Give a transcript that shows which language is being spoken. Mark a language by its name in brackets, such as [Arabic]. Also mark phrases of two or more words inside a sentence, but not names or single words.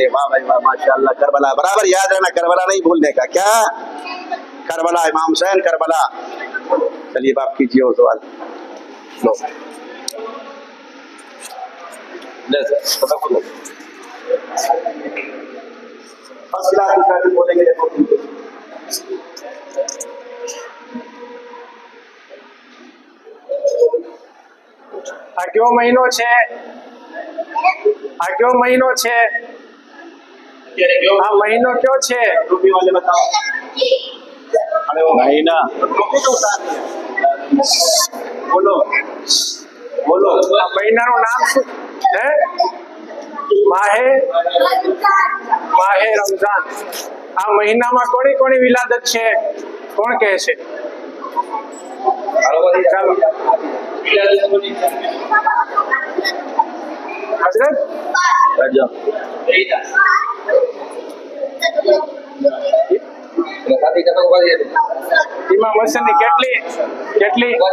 [Hindi] वाह भाई वाह, माशाल्लाह, करबला बराबर याद रहना, करबला नहीं भूलने का। क्या? करबला, इमाम हुसैन करबला। चलिए बाप कीजिए वो सवाल। लो बोलेंगे। देखो [Gujarati] આ કયો મહિનો છે? આ કયો મહિનો છે? આ મહિનો કયો છે? [Hindi] टोपी वाले बताओ। महीना टोपी तो उतार बोलो बोलो। [Gujarati] આ મહિનાનું નામ શું હે? માહે માહે રમઝાન। આ મહિનામાં કોની કોની વિલાદત છે? કોણ કહે છે? ચાલો હજરત ઇમામ હસનની કેટલી કેટલી?